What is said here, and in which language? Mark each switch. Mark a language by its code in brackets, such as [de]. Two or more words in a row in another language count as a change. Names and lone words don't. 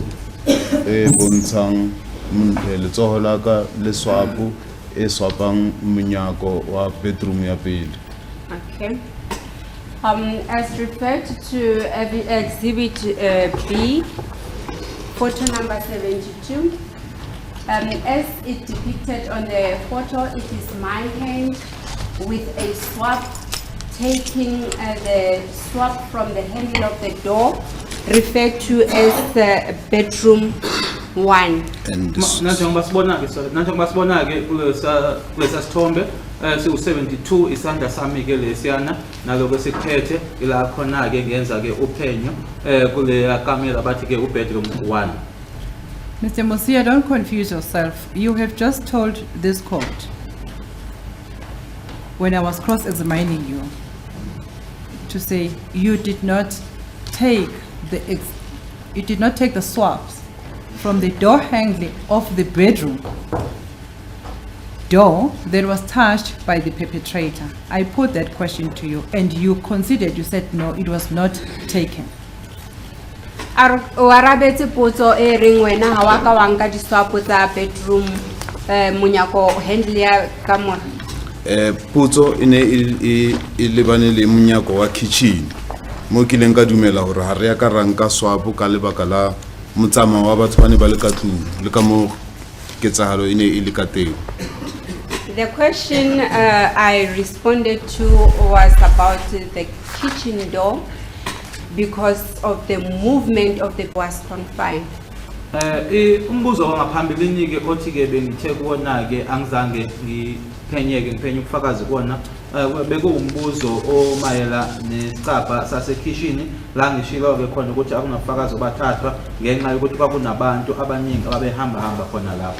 [st] bontshang letsoho la ka le swapo swapang monyako wa bedroom ya pele. [en] Okay. As referred to exhibit B, photo number 72. As it depicted on the photo, it is my hand with a swab, taking the swab from the handle of the door, referred to as bedroom 1. And [zu] Nanjengoba sibona-ke sorry, nanjengoba sibona-ke kulesa sithombe siwu-72 isandla sami-ke lesiyana naloko esikuphethe ila khona-ke ngenza-ke uphenyo kuleya kamera bathi-ke u-bedroom 1. [en] Mr. Musia, don't confuse yourself. You have just told this court, when I was cross-examining you, to say you did not take the swabs from the door handle of the bedroom door that was touched by the perpetrator. I put that question to you and you considered, you said no, it was not taken. [st] Warabetse potso e reng wena ha wa ka wa nka diswapo tsa bedroom monyako handle ya kamora. potso ine e lebane le monyako wa kitchen mo ke leng ka dumela hore ha re ya ka ranka swapo ka lebaka la motsama wa batho ba ne ba le ka tlung le ka mo ketsahalo ine e le ka teng. [en] The question I responded to was about the kitchen door because of the movement of the was confined. [zu] Umbuzo wangaphambilini-ke othi-ke bengithe kuwona-ke angizange ngiphenye ubufakazi kuwona bekuwumbuzo omayela nesicabha sasekhishini la ngishilo-ke khona ukuthi akunabufakazi obathathwa ngenxa yokuthi kwakunabantu abaningi ababehamba khona lapho.